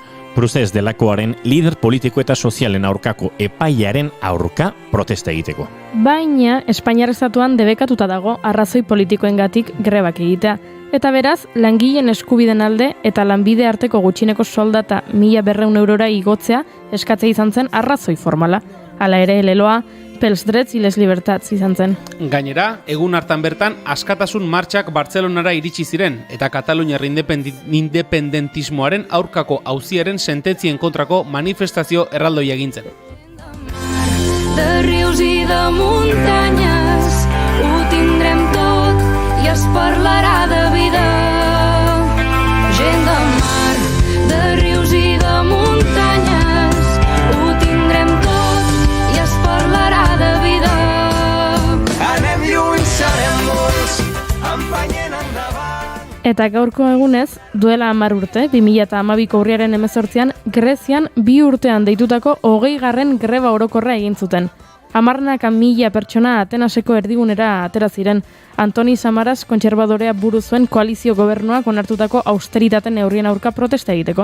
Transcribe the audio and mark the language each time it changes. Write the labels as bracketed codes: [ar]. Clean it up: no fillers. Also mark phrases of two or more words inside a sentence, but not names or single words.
[eu] Prozes delakoaren lider politiko eta sozialen aurkako epaiaren aurka protesta egiteko. Baina, Espainiar estatuan debekatuta dago arrazoi politikoengatik grebak egitea. Eta beraz, langileen eskubiden alde eta lanbide arteko gutxineko soldata 1.200 eurora igotzea eskatzea izan zen arrazoi formala. Hala ere, leloa, [ca] pels drets y les libertats [eu] izan zen. Gainera, egun hartan bertan askatasun martxak Bartzelonara iritsi ziren eta Kataluniar independentismoaren aurkako auziaren sententzien kontrako manifestazio erraldoia egin zen. [ca] De rius i de muntanyes ho tindrem tot i es parlarà de vida. Gent de mar, de rius i de muntanyes ho tindrem tot i es parlarà de vida. Anem lluny, serem molts, empenyent endavant. [eu] Eta gaurko egunez, duela 10 urte, 2012ko urriaren 18an, Grezian 2 urtean deitutako 20. greba orokorra egin zuten. 10.000 pertsona Atenaseko erdigunera atera ziren. Antoni Samaras kontserbadorea buru zuen koalizio gobernuak onartutako austeritate neurrien aurka protesta egiteko.